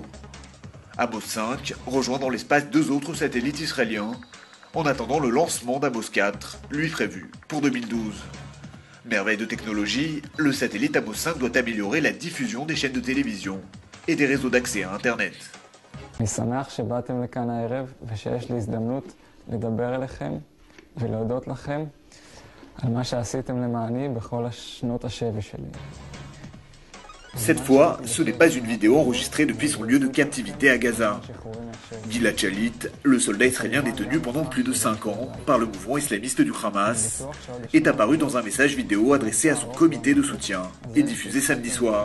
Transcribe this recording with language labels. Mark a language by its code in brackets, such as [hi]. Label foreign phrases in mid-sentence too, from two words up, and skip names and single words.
[fr] Amos 5 rejoint dans l'espace 2 autres satellites israéliens, en attendant le lancement d'Amos 4, lui prévu pour 2012. Merveille de technologie, le satellite Amos 5 doit améliorer la diffusion des chaînes de télévision et des réseaux d'accès à Internet. [he] אני שמח שבאתם לכאן הערב ושיש לי הזדמנות לדבר אליכם ולהודות לכם על מה שעשיתם למעני בכל השנות השבי שלי. [fr] Cette fois, ce n'est pas une vidéo enregistrée depuis son lieu de captivité à Gaza. Gilad Shalit, le soldat israélien détenu pendant plus de 5 ans par le mouvement islamiste du Hamas, est apparu dans un message vidéo adressé à son comité de soutien et diffusé samedi soir.